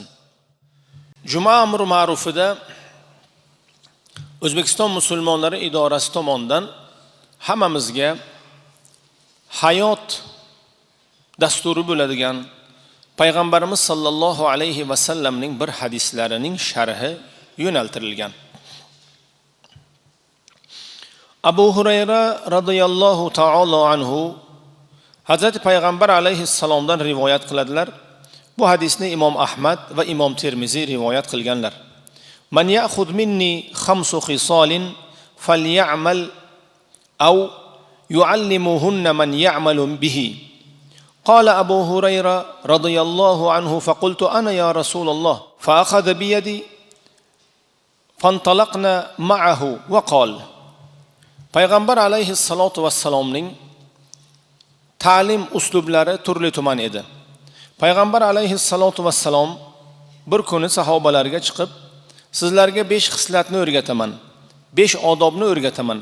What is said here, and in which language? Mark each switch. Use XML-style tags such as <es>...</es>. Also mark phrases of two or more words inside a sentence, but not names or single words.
<uz>Juma amri ma'rufida O'zbekiston musulmonlari idorasi tomonidan hammamizga hayot dasturi bo'ladigan Payg'ambarimiz sallallohu alayhi va sallamning bir hadislarining sharhi yo'naltirilgan. Abu Hurayra radhiyallohu ta'ala anhu Hazrat Payg'ambar alayhissalomdan rivoyat qiladilar. Bu hadisni Imom Ahmad va Imom Termiziy rivoyat qilganlar.</uz> <ar>من يأخذ مني خمس خصال فليعمل أو يعلمهن من يعمل به. قال أبو هريرة رضي الله عنه فقلت أنا يا رسول الله فأخذ بيدي فانطلقنا معه وقال</ar> <uz>Payg'ambar alayhissalatu vassalomning ta'lim uslublari turli tuman edi. Payg'ambar alayhissalatu vassalom bir kuni sahobalarga chiqib, sizlarga 5 xislatni o'rgataman, 5 odobni o'rgataman.</uz>